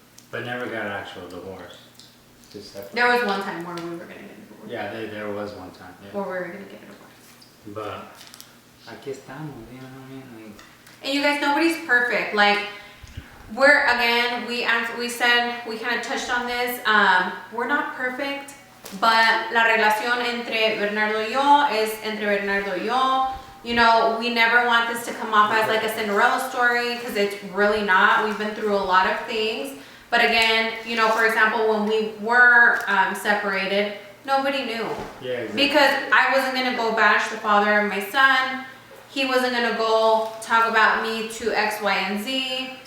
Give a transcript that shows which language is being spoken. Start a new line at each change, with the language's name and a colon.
English: But never got an actual divorce. Just separate. There was one time where we were gonna get a divorce. Yeah, there was one time. Yeah. Or we were gonna get a divorce. But
Spanish: aquí estamos,
English: you know what I mean? Like, And you guys, nobody's perfect. Like, we're, again, we said, we kind of touched on this. We're not perfect, but
Spanish: la relación entre Bernardo y yo es entre Bernardo y yo.
English: You know, we never want this to come off as like a Cinderella story, because it's really not. We've been through a lot of things. But again, you know, for example, when we were separated, nobody knew. yeah, exactly. Because I wasn't going to go bash the father of my son. He wasn't going to go talk about me to X, Y, and Z.